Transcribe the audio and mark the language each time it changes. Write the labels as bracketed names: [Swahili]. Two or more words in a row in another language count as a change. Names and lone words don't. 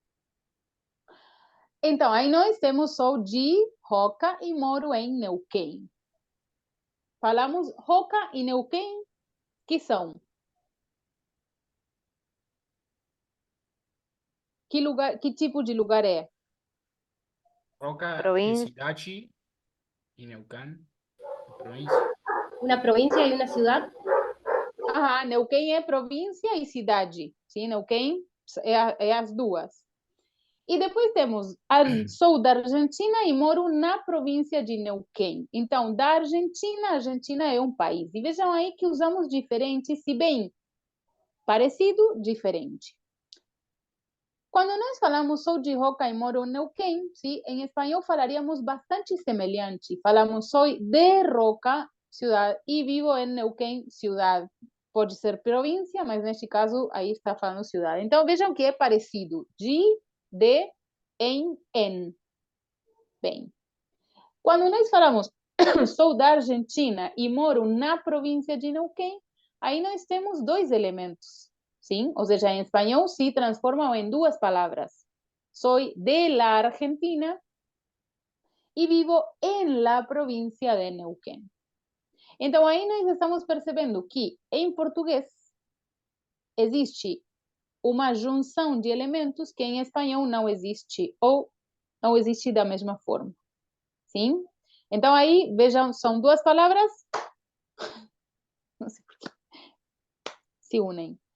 [Portuguese] Então, aí nós temos sou de Roca e moro em Neuquén. Falamos Roca e Neuquén, que são? Que tipo de lugar é? Roca Província. [Spanish] es Irachi y Neuquén, provincia. Una provincia y una ciudad. [Portuguese] Ajá, Neuquén é província e cidade. Sim, Neuquén é as duas. E depois temos, sou da Argentina e moro na província de Neuquén. Então, da Argentina, a Argentina é um país. E vejam aí que usamos diferente, se bem parecido, diferente. Quando nós falamos sou de Roca e moro em Neuquén, sim, em espanhol falaríamos bastante semelhante. Falamos sou de Roca, ciudad, e vivo em Neuquén, ciudad. Pode ser província, mas neste caso aí está falando ciudad. Então, vejam que é parecido. [Spanish] De, en. [Portuguese] Bem, quando nós falamos sou da Argentina e moro na província de Neuquén, aí nós temos dois elementos, sim? Ou seja, em espanhol se transformam em duas palavras. [Spanish] Soy de la Argentina e vivo en la província de Neuquén. [Portuguese] Então, aí nós estamos percebendo que, em português, existe uma junção de elementos que em espanhol não existe, ou não existe da mesma forma. Sim? Então, aí, vejam, são duas palavras, não sei por quê, se unem.